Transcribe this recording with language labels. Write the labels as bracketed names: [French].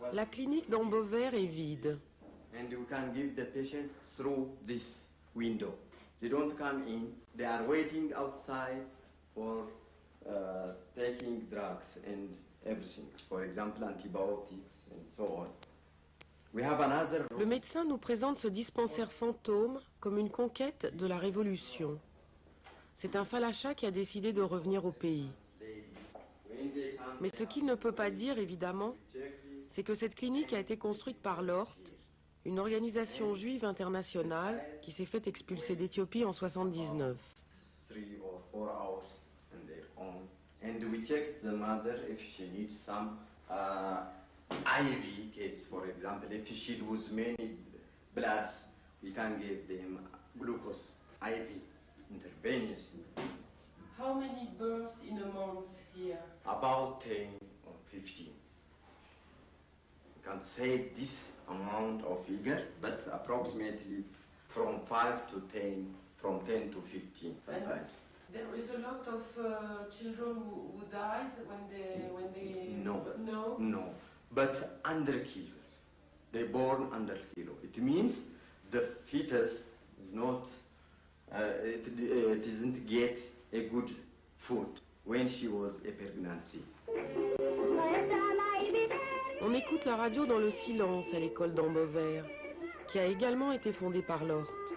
[French] La clinique d'Ambauvert est vide. [English] And you can give the patient through this window. They don't come in. They are waiting outside for taking drugs and everything. For example, antibiotics and so on. We have another room. [French] Le médecin nous présente ce dispensaire fantôme comme une conquête de la Révolution. C'est un falacha qui a décidé de revenir au pays. Mais ce qu'il ne peut pas dire, évidemment, c'est que cette clinique a été construite par l'ORT, une organisation juive internationale qui s'est fait expulser d'Éthiopie en 79. [English] 3 or 4 hours on their own. And we check the mother if she needs some IV case, for example. If she loses many bloods, we can give them glucose IV intravenous. How many births in a month here? About 10 or 15. You can say this amount of figure, but approximately from 5 to 10, from 10 to 15 sometimes. There is a lot of children who died when they... No. No? No. But under kilo. They born under kilo. It means the fetus is not, it doesn't get a good food when she was a pregnancy. [French] On écoute la radio dans le silence à l'école d'Ambauvert, qui a également été fondée par l'ORT.